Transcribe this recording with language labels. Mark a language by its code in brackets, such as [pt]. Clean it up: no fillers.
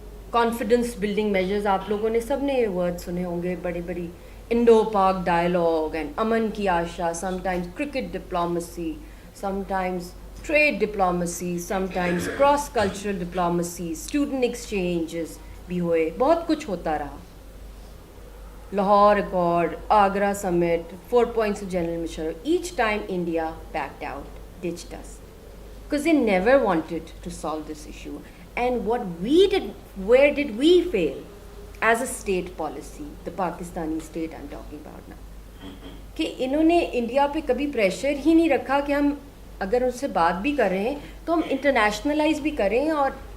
[ur] Confidence building measures آپ لوگوں نے سب نے یہ ورڈ سنے ہوں گے, بڑی بڑی انڈو پاک ڈائلاگ اینڈ امن کی آشا, some times cricket diplomacy, some times trade diplomacy, some times cross cultural diplomacy, student exchanges بھی ہوئے, بہت کچھ ہوتا رہا. [en] Lahore accord, Agra summit, 4 points of General Musharraf. Each time India backed out, ditched us, because they never wanted to solve this issue. And what we did, where did we fail as a state policy, the Pakistani state I'm talking about now, [ur] کہ انہوں نے India پہ کبھی pressure ہی نہیں رکھا کہ ہم اگر ان سے بات بھی کر رہے ہیں تو ہم انٹرنیشنلائز بھی کریں اور